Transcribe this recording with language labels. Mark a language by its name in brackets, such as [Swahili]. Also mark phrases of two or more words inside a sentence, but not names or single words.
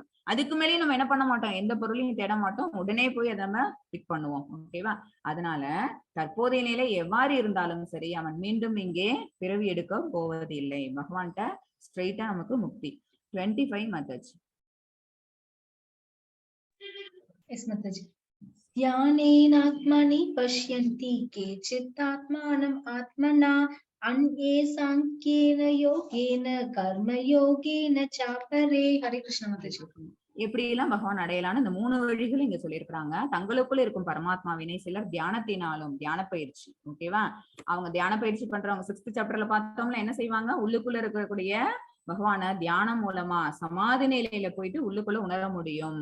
[Tamil] அதுக்கு மேலேயும் நம்ம என்ன பண்ண மாட்டோம், எந்த பொருளையும் தேட மாட்டோம், உடனே போய் அதை நம்ம பிக் பண்ணுவோம். ஓகேவா? அதனால தற்போதைய நிலை எவ்வாறு இருந்தாலும் சரி, அவன் மீண்டும் இங்கே பிறவி எடுக்க போவதில்லை. பகவான்கிட்ட ஸ்ட்ரெயிட்டா நமக்கு முக்தி. [English] 25 methods. Yes, Mataji. [Sanskrit] ध्यानेनात्मनि पश्यन्ति केचित् आत्मानम् आत्मना अन्ये साङ्ख्येन योगेन कर्मयोगेन चापरे. हरे कृष्ण माताजी. [Tamil] எப்படி எல்லாம் பகவான் அடையலான்னு இந்த 3 வழிகளும் இங்க சொல்லியிருக்கிறாங்க. தங்களுக்குள்ள இருக்கும் பரமாத்மாவினை சிலர் தியானத்தினாலும், தியான பயிற்சி, ஓகேவா? அவங்க தியான பயிற்சி பண்றவங்க 6th சாப்டர்ல பார்த்தோம்ல என்ன செய்வாங்க, உள்ளுக்குள்ள இருக்கக்கூடிய பகவான தியானம் மூலமா சமாதி நிலையில போயிட்டு உள்ளுக்குள்ள உணர முடியும்.